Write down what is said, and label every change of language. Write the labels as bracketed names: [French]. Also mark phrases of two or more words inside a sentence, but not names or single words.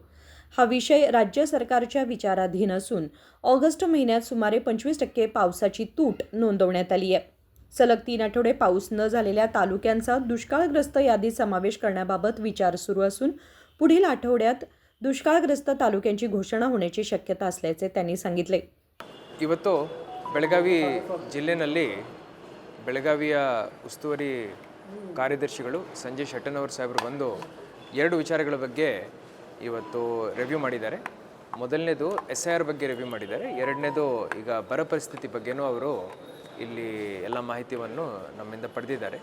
[Marathi] हा विषय राज्य सरकारच्या विचाराधीन असून ऑगस्ट महिन्यात सुमारे 25% पावसाची तूट नोंदवण्यात आली आहे. सलग 3 आठवडे पाऊस न झालेल्या तालुक्यांचा दुष्काळग्रस्त यादीत समावेश करण्याबाबत विचार सुरू असून पुढील आठवड्यात दुष्काळग्रस्त तालुक्यांची घोषणा होण्याची शक्यता असल्याचे त्यांनी सांगितले. [Kannada] ಇವತ್ತು ಬೆಳಗಾವಿ ಜಿಲ್ಲೆಯಲ್ಲಿ ಬೆಳಗಾವಿಯ ಉಸ್ತುವಾರಿ ಕಾರ್ಯದರ್ಶಿಗಳು ಸಂಜಯ್ ಶೆಟ್ಟನವರ್ ಸಾಹೇಬರು ಬಂದು ಎರಡು ವಿಚಾರಗಳ ಬಗ್ಗೆ ಇವತ್ತು ರಿವ್ಯೂ ಮಾಡಿದ್ದಾರೆ. ಮೊದಲನೇದು SIR ಬಗ್ಗೆ ರಿವ್ಯೂ ಮಾಡಿದ್ದಾರೆ. ಎರಡನೇದು ಈಗ ಬರ ಪರಿಸ್ಥಿತಿ ಬಗ್ಗೆನೂ ಅವರು ಇಲ್ಲಿ ಎಲ್ಲ ಮಾಹಿತಿಯನ್ನು ನಮ್ಮಿಂದ ಪಡೆದಿದ್ದಾರೆ.